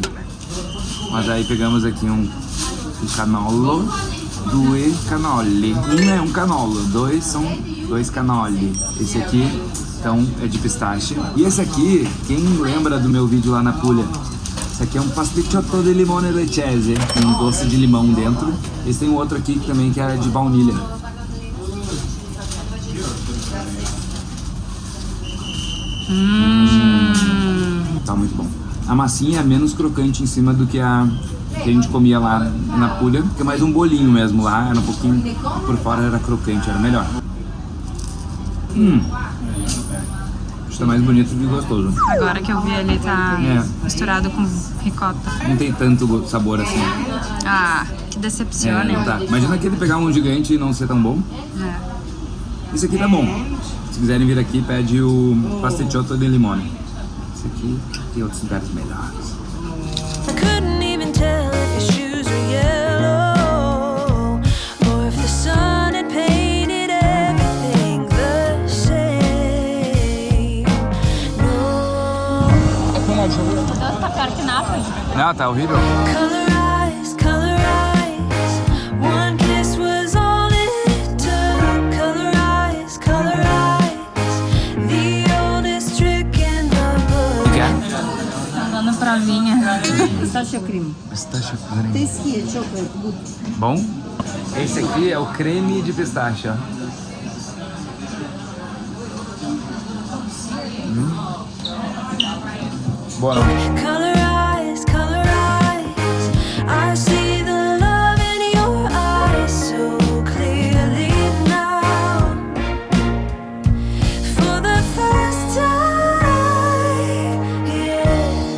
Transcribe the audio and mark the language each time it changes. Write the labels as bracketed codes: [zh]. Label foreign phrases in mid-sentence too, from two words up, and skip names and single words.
[pt] Mas aí pegamos aqui um canolo, [it] due canoli. [pt] Um é um canolo, dois são dois canoli. Esse aqui, então, é de pistache. E esse aqui, quem lembra do meu vídeo lá na Puglia? Esse aqui é um [it] pasticciotto di limone leccese, [pt] com um doce de limão dentro. Esse tem um outro aqui também que é de baunilha. Tá muito bom. A massinha é menos crocante em cima do que a que a gente comia lá na Puglia, que é mais um bolinho mesmo lá, era um pouquinho, por fora era crocante, era melhor. Acho que tá mais bonito do que gostoso. Agora que eu vi ali tá É. misturado com ricota. Não tem tanto sabor assim. Ah, que decepciona. Não tá. Imagina aquele pegar um gigante e não ser tão bom. É. Esse aqui tá bom. Se quiserem vir aqui, pede o [it] pasticciotto di limone. [pt] Esse aqui tem outros lugares melhores. [en] I couldn't even tell if your shoes were yellow or if the sun had painted everything the same. No. [pt] Nossa, tá pior que Nápoles. Não, tá horrível. [en] Color eyes. One kiss was all it took. Color eyes. The oldest trick in the book. [pt] O que é? Dando provinha. [en] Pistachio cream. [pt] Pistache creme. [en] Teskije, chocolate, good. [pt] Bom? Esse aqui é o creme de pistache, ó. Boa não. [en] Color eyes. I see the love in your eyes so clearly now. For the first time, yeah.